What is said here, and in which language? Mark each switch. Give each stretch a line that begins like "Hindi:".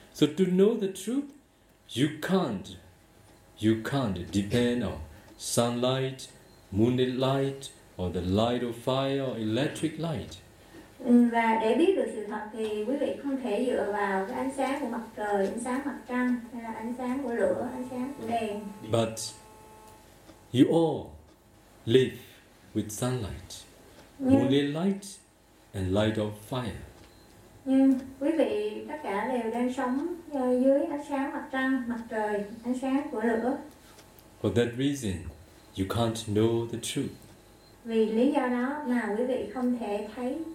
English: So to know the truth, you can't depend on sunlight, moonlight, or the light of fire, or electric light.
Vietnamese: Và để biết được sự thật thì quý vị không thể dựa vào cái ánh sáng của mặt trời, ánh sáng mặt trăng, hay là ánh sáng của lửa, ánh sáng của đèn.
English: But you all live with sunlight, moonlit light, and light of fire.
Vietnamese: Nhưng quý vị tất cả đều đang sống dưới ánh sáng mặt trăng, mặt trời, ánh sáng của lửa.
English: For that reason, you can't know the truth.
Vietnamese: Vì lý do đó mà quý vị không thể thấy.